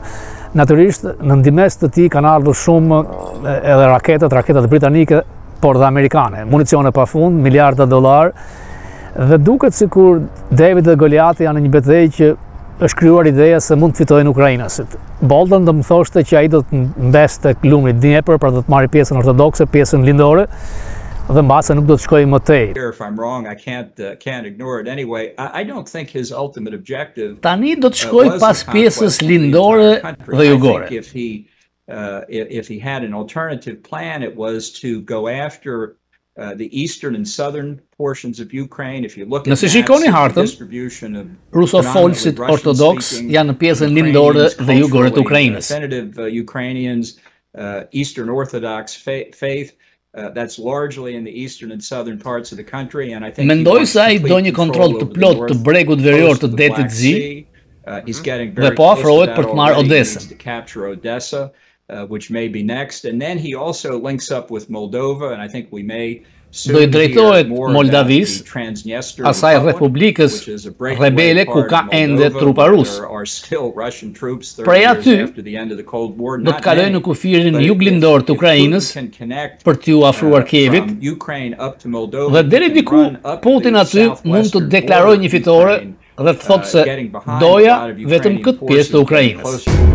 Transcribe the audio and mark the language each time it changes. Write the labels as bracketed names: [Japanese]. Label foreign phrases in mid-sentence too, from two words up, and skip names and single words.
[Albanian] Natyrisht, në ndihmes të tij kanë ardhur shumë edhe raketat britanike, por dhe amerikane, municione pafund, miliarda dollar, dhe duket sikur David dhe Goliati janë një betejë që është krijuar ideja se mund të fitojnë ukrainasit. Bolton do më thoshte që ai do të mbeste tek lumi Dnieper për të marrë pjesën ortodokse, pjesën lindore, dhe mbase nuk do të shkojë më tej. [English] If I'm wrong, I can't ignore it anyway. I don't think his ultimate objective. [Albanian] Tani do të shkojë pas pjesës lindore dhe jugore. [English] If he had an alternative plan, it was to go after the eastern and southern portions of Ukraine. If you look at the distribution of [Albanian] rusofolësit ortodoks janë në pjesën lindore dhe jugore të Ukrainës. [English] Definitive Ukrainians, Eastern Orthodox faith, that's largely in the eastern and southern parts of the country, and I think [Albanian] mendoj se ai do një kontroll të plot të bregut verior të detit Zi dhe po afrohet për të marrë Odesën. [English] Which may be next, and then he also links up with Moldova, and I think we may [Albanian] do i drejtohet Moldavis, asaj republikës rebele ku ka ende trupa rus. Prej aty, do të kalojnë në kufirin juglindor të Ukrainës për t'ju afruar Kievit, dhe deri diku Putin aty mund të deklarojë një fitore dhe të thotë se doja vetëm këtë pjesë të Ukrainës.